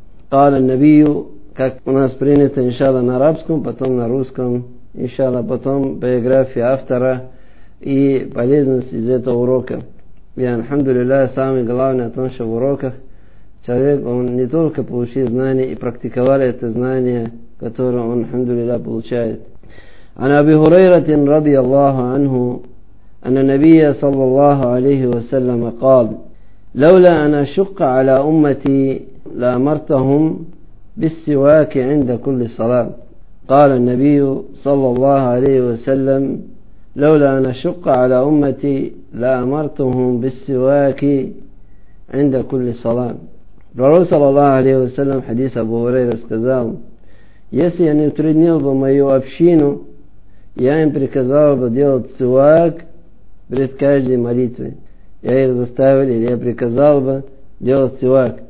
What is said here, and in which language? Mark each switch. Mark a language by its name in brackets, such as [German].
[Arabic] Каля Набию, [Russian] как у нас принято, иншаллах, на арабском, потом на русском. иншаллах, потом биографии автора и полезность из этого урока. И альхамдулиллах, самое главное о том, что в уроках человек, он не только получил знания и практиковал это знание, которое он, альхамдулиллах, получает. [Arabic] عن أبي هريرة رضي الله عنه أن النبي صلى الله عليه وسلم قال لولا أن أشق على أمتي لأمرتهم بالسواك عند كل صلاة. قال النبي صلى الله عليه وسلم لولا أن أشق على أمتي لأمرتهم بالسواك عند كل صلاة. رواه صلى الله عليه وسلم حديث أبو هريرة [Russian] сказал, если я не утруднил бы мою общину, я им приказал бы делать сувак перед каждой молитвой. Я их заставил, или я приказал бы делать сувак.